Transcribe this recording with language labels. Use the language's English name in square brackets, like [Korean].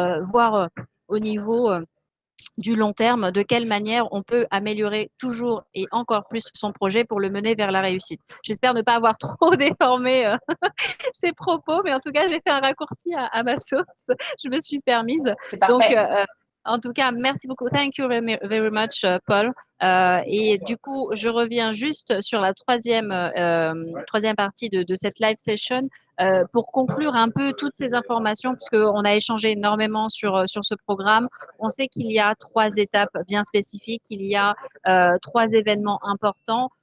[French] voir au niveau du long terme, de quelle manière on peut améliorer toujours et encore plus son projet pour le mener vers la réussite. J'espère ne pas avoir trop déformé ces propos, mais en tout cas, j'ai fait un raccourci à ma sauce. Je me suis permise. Donc, en tout cas, merci beaucoup. [English] Thank you very much, Paul. [French] Et du coup, je reviens juste sur la troisième partie de cette live session pour conclure un peu toutes ces informations, puisqu'on a échangé énormément sur ce programme. On sait qu'il y a 3 étapes bien spécifiques, il y a 3 événements importants.